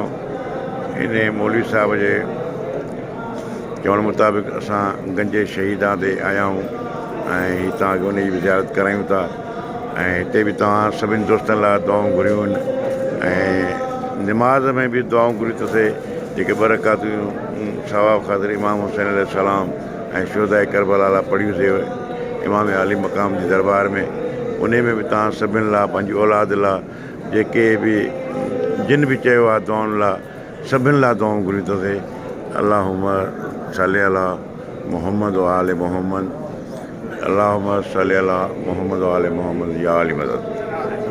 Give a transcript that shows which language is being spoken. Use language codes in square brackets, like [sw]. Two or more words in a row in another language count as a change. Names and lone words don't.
[sd] इन मौलवी साहिब जे चवण मुताबिक़ असां गंजे शहीदां ते आया आहियूं ऐं हितां उन जी बि ज़ियारत करायूं था ऐं हिते बि तव्हां सभिनी दोस्तनि लाइ दुआऊं घुरियूं आहिनि ऐं निमाज़ में बि दुआऊं घुरी थो थिए जेके बरक़ातूं सवाब ख़ातिर इमाम हुसैन अलैहिस्सलाम ऐं शुहदा करबला लाइ पढ़ियूंसीं इमाम आली मक़ाम जी दरबार में। उन में बि तव्हां सभिनि लाइ पंहिंजी औलाद लाइ जेके बि जिन बि चयो आहे दुआउनि लाइ सभिनि लाइ दुआऊं घुरी थो थिए। [ar] اللهم صل على محمد وآل محمد. اللهم صل على محمد وآل محمد [ur] یا علی مدد.